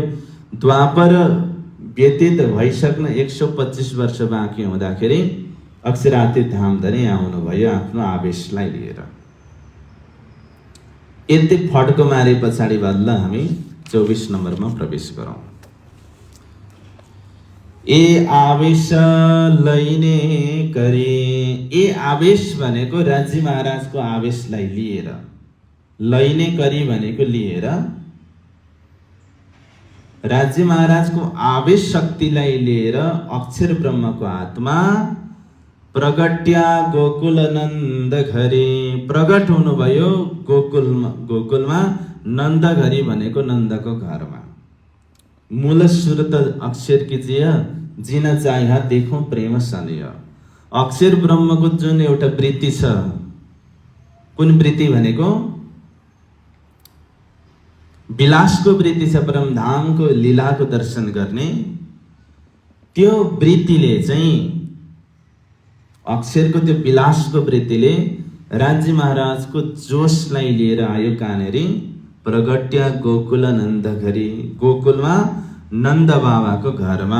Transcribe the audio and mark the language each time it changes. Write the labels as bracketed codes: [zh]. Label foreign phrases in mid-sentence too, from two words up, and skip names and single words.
[ne] द्वापर व्यतीत भइसक्न 125 वर्ष बाँकी हुँदाखेरि अक्षरातीत धामधनी आउनुभयो आफ्नो आवेशलाई लिएर। यति फड्को मारे पछाडि बल्ल हामी 24 नम्बरमा प्रवेश गरौँ। [gu] એ આવેશ લૈને કરે। એ આવેશ [ne] भनेको राज्य महाराजको आवेशलाई लिएर, [gu] લૈને કરી [ne] भनेको लिएर, राज्य महाराजको आवेश शक्तिलाई लिएर अक्षर ब्रह्मको आत्मा [gu] પ્રગટ્યા ગોકુલ નંદ ઘરે। [ne] प्रगट हुनुभयो गोकुलमा, [gu] નંદ ઘરી [ne] भनेको नन्दको घरमा। [hi] मूल सुरत अक्षर कीजिए, जिन चाहिए देखौं प्रेम सनिय। [ne] अक्षर ब्रह्मको जुन एउटा वृत्ति छ, कुन वृत्ति भनेको विलासको वृत्ति छ, परमधामको लीलाको दर्शन गर्ने, त्यो वृत्तिले चाहिँ अक्षरको त्यो विलासको वृत्तिले राज्य महाराजको जोशलाई लिएर आयो कहाँनेरि [gu] પ્રગટ્યા ગોકુલ નંદ ઘરી, [ne] गोकुलमा नन्द बाबाको घरमा।